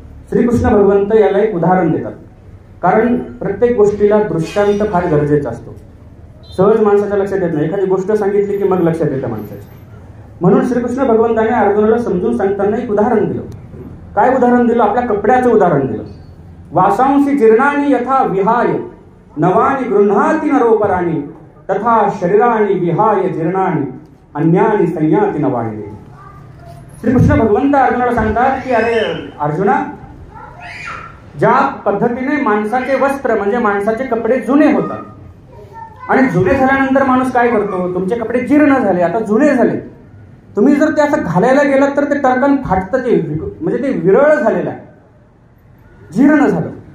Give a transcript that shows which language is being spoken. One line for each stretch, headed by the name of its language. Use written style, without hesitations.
Marathi: श्रीकृष्ण भगवंत याला एक उदाहरण देतात, कारण प्रत्येक गोष्टीला दृष्टांत फार गरजेचा असतो. सहज माणसाच्या लक्षात येत नाही, एखादी गोष्ट सांगितली की मग लक्षात येतं माणसाच्या. म्हणून श्रीकृष्ण भगवंताने अर्जुनाला समजून सांगताना एक उदाहरण दिलं. काय उदाहरण दिलं? आपल्या कपड्याचं उदाहरण दिलं.
Sanskrit: वासांसी जीर्णानी यथा विहाय नवानी गृह्णाती नरोपराणी तथा शरीरानी विहाय जीर्णानी अन्यानी संयाती नवाणी.
Marathi: श्रीकृष्ण भगवंत अर्जुनाला सांगतात की अरे अर्जुना, ज्या पद्धतीने माणसाचे वस्त्र म्हणजे माणसाचे कपडे जुने होतात आणि जुने झाल्यानंतर माणूस काय करतो? तुमचे कपडे जीर्ण झाले, आता जुने झाले, तुम्ही जर ते असं घालायला गेलात तर ते टरकन फाटतं, ते म्हणजे ते विरळ झालेलं आहे, जीर्ण झालं.